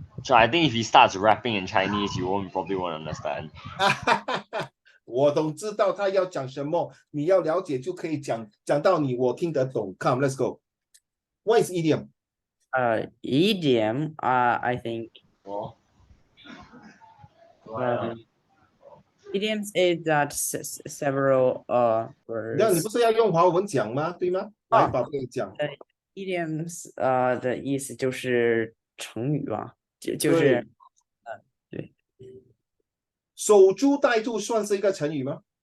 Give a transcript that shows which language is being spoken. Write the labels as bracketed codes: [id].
[en] So I think if he starts rapping in Chinese, you probably won't understand. [zh] 我懂知道他要讲什么，你要了解就可以讲到你，我听得懂。 [en] Come, let's go. What is idiom? Idiom. I think. Idioms is that several words. [zh] 你不是要用华文讲吗？对吗？来，宝贝讲。 Idioms 的意思就是成语吧，就是对。守株待兔算是一个成语吗？